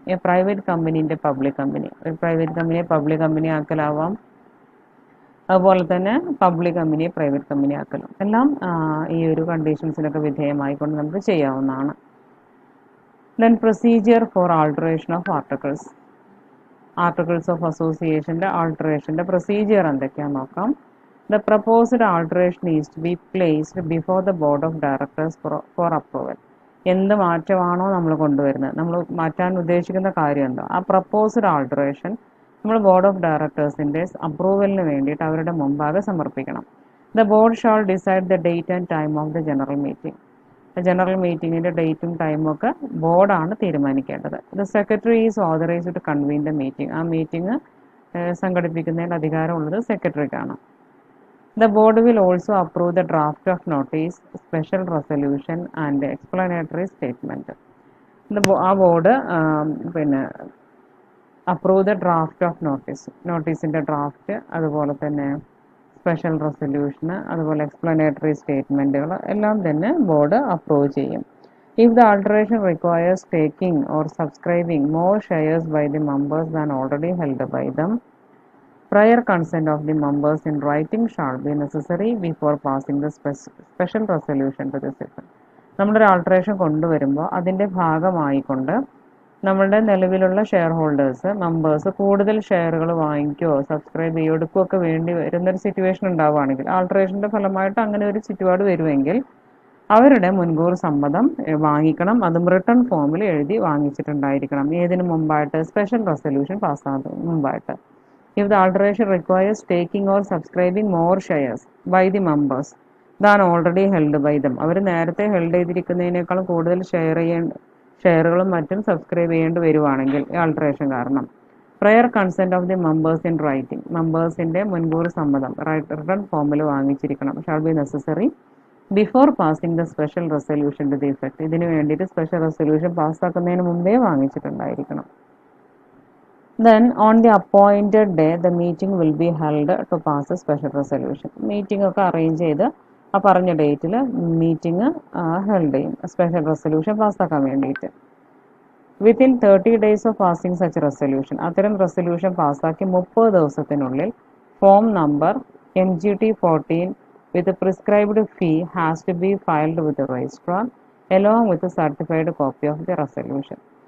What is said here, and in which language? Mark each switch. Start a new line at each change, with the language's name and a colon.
Malayalam: ഈ private കമ്പനീൻ്റെ public company, ഒരു private കമ്പനിയെ പബ്ലിക് കമ്പനി ആക്കലാവാം, അതുപോലെ തന്നെ പബ്ലിക് കമ്പനിയെ പ്രൈവറ്റ് കമ്പനി ആക്കലും, എല്ലാം ഈ ഒരു കണ്ടീഷൻസിനൊക്കെ വിധേയമായിക്കൊണ്ട് നമുക്ക് ചെയ്യാവുന്നതാണ്.
English: Then procedure for alteration of articles.
Malayalam: Articles of അസോസിയേഷൻ്റെ ആൾട്ടറേഷൻ്റെ പ്രൊസീജിയർ എന്തൊക്കെയാണെന്ന് നോക്കാം.
English: The proposed alteration is to be placed before the board of directors for approval.
Malayalam: എന്ത് മാറ്റമാണോ നമ്മൾ കൊണ്ടുവരുന്നത്, നമ്മൾ മാറ്റാൻ ഉദ്ദേശിക്കുന്ന കാര്യമുണ്ടോ, ആ പ്രപ്പോസ്ഡ് ആൾട്ടറേഷൻ നമ്മൾ ബോർഡ് ഓഫ് ഡയറക്ടേഴ്സിൻ്റെ അപ്രൂവലിന് വേണ്ടിയിട്ട് അവരുടെ മുമ്പാകെ സമർപ്പിക്കണം.
English: The board shall decide the date and time of the general meeting.
Malayalam: General മീറ്റിങ്ങിൻ്റെ ഡേറ്റും ടൈമും ഒക്കെ ബോർഡാണ് തീരുമാനിക്കേണ്ടത്.
English: The secretary is authorised to convene the meeting.
Malayalam: ആ meeting സംഘടിപ്പിക്കുന്നതിന് അധികാരമുള്ളത് സെക്രട്ടറിക്കാണ്.
English: The board will also approve the draft of notice, special resolution and explanatory statement.
Malayalam: ആ board പിന്നെ
English: approve the draft of notice,
Malayalam: നോട്ടീസിൻ്റെ draft, അതുപോലെ തന്നെ സ്പെഷ്യൽ റെസൊല്യൂഷന്, അതുപോലെ explanatory സ്റ്റേറ്റ്മെൻറ്റുകൾ എല്ലാം തന്നെ board approve ചെയ്യും.
English: If the alteration requires taking or subscribing more shares by the members than already held by them, prior consent of the members in writing shall be necessary before passing the special resolution to this effect.
Malayalam: നമ്മളൊരു alteration കൊണ്ടുവരുമ്പോൾ അതിൻ്റെ ഭാഗമായിക്കൊണ്ട് നമ്മളുടെ നിലവിലുള്ള share holders, members കൂടുതൽ ഷെയറുകൾ വാങ്ങിക്കുകയോ subscribe ചെയ്യുകയോ എടുക്കുകയൊക്കെ വേണ്ടി വരുന്നൊരു situation ഉണ്ടാവുകയാണെങ്കിൽ, ആൾട്ടറേഷൻ്റെ ഫലമായിട്ട് അങ്ങനെ ഒരു ചുറ്റുപാട് വരുമെങ്കിൽ അവരുടെ മുൻകൂർ സമ്മതം വാങ്ങിക്കണം. അതും റിട്ടേൺ ഫോമിൽ എഴുതി വാങ്ങിച്ചിട്ടുണ്ടായിരിക്കണം. ഏതിനു മുമ്പായിട്ട്? സ്പെഷ്യൽ റെസൊല്യൂഷൻ പാസ്സാകുന്നതിന് മുമ്പായിട്ട്.
English: If the alteration requires taking or subscribing more shares by the members than already held by them,
Malayalam: അവർ നേരത്തെ ഹെൽഡ് ചെയ്തിരിക്കുന്നതിനേക്കാളും കൂടുതൽ ഷെയറുകളും മറ്റും സബ്സ്ക്രൈബ് ചെയ്യേണ്ടി വരുവാണെങ്കിൽ ആൾട്ടറേഷൻ കാരണം,
English: prior consent of the members in writing,
Malayalam: മെമ്പേഴ്സിൻ്റെ മുൻകൂർ സമ്മതം റിട്ടേൺ ഫോമിൽ വാങ്ങിച്ചിരിക്കണം.
English: Shall be necessary before passing the special resolution to the effect.
Malayalam: ഇതിന് വേണ്ടിയിട്ട് സ്പെഷ്യൽ റെസൊല്യൂഷൻ പാസ്സാക്കുന്നതിന് മുമ്പേ വാങ്ങിച്ചിട്ടുണ്ടായിരിക്കണം.
English: Then on the appointed day the meeting will be held to pass a special resolution.
Malayalam: Meeting ഒക്കെ arrange ചെയ്ത് ആ പറഞ്ഞ ഡേറ്റിൽ meeting held ചെയ്യും special resolution പാസ്സാക്കാൻ വേണ്ടിയിട്ട്.
English: within 30 days of passing such resolution,
Malayalam: അത്തരം റെസൊല്യൂഷൻ പാസ്സാക്കി 30 ദിവസത്തിനുള്ളിൽ
English: Form number MGT14 with prescribed fee has to be filed with registrar along with certified copy of the resolution.